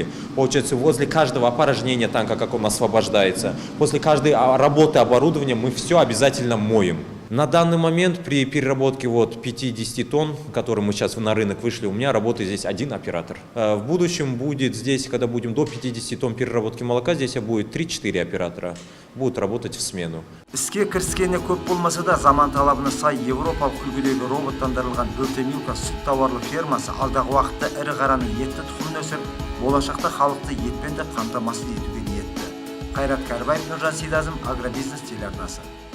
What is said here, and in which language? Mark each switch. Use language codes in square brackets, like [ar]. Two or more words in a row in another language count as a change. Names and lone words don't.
[ru] Получается, возле каждого опорожнения танка, как он освобождается, после каждой работы оборудования мы все обязательно моем. На данный момент при переработке 50 тонн, которые мы сейчас на рынок вышли, у меня работает здесь один оператор. В будущем будет здесь, когда будем до 50 тонн переработки молока, здесь будет 3-4 оператора. Будут работать в смену. [kk] Іске кіріскені көп болмаса да, заман талабына сай Европалық үлгідегі роботтандырылған Бөртемилка сүт тауарлы фермасы алдағы уақытта ірі қараның етті тұқымын өсіріп, болашақта халықты етпен де қамтамасыз етуге ниетті. Қайрат Кәрібаев, Нұржан Сейдазым, Агробизнес телеарнасы.